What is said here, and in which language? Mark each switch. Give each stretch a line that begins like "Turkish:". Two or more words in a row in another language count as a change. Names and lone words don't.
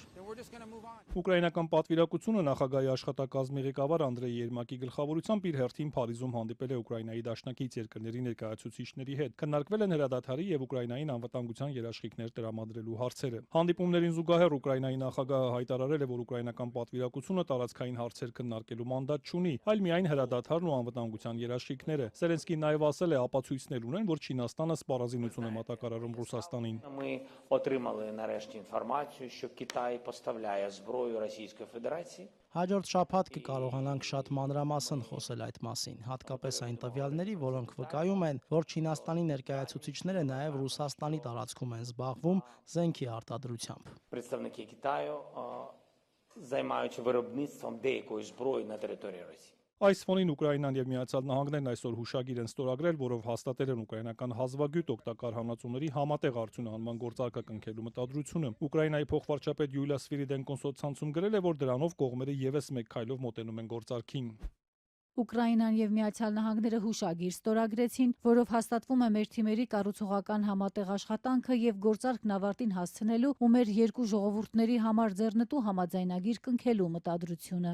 Armenian: Ուկրաինական պատվիրակությունը նախագահի աշխատակազմի ղեկավար Անդրեյ Երմակի գլխավորությամբ իր հերթին Փարիզում հանդիպել է Ուկրաինայի դաշնակից երկրների ներկայացուցիչների հետ։ Քննարկվել են հրադադարի եւ Ուկրաինային անվտանգության երաշխիքներ տրամադրելու հարցերը։ Հանդիպումներին զուգահեռ Ուկրաինայի նախագահը հայտարարել է, որ ուկրաինական պատվիրակությունը տարածքային հարցեր քննարկելու մանդատ չունի, այլ միայն հրադադարն ու անվտանգության երաշխիքները։ Զելենսկին նաև ասել է, ապացույցներ ունեն, որ Չինաստանը սպառազինություն է մատակարարում Ռուսաստանին։
Ukrainian: Ми отримали нарешті інформацію, що Китай поставляє зброю Російської Федерації.
Armenian: Հաջորդ շաբաթ կկարողանանք շատ մանրամասն խոսել այդ մասին, հատկապես այն տվյալների, որոնք վկայում են, որ Չինաստանի ներկայացուցիչները նաև Ռուսաստանի տարածքում են զբաղվում զենքի արտադրությամբ։
Ukrainian: Представники Китаю займаються виробництвом деякої зброї на території Росії.
Armenian: Այս ֆոնին Ուկրաինան եւ Միացյալ Նահանգներն այսօր հուշագիր են ստորագրել, որով հաստատել են ուկրաինական հազվագյուտ օգտակար հանածուների համատեղ արդյունահանման գործարքը կնքելու մտադրությունը։ Ուկրաինայի փոխվարչապետ Յուլիա Սվիրիդենկոն սոցցանցում գրել է, որ դրանով կողմերը եւս մեկ քայլով մոտենում են գործարքին։ Ուկրաինան եւ Միացյալ Նահանգները հուշագիր ստորագրեցին, որով հաստատվում է մեր թիմերի կառուցողական համատեղ աշխատանքը եւ գործարքն ավարտին հասցնելու ու մեր երկու ժողովուրդների համար ձեռնտու համաձայնագիր կնքելու մտադրությունը։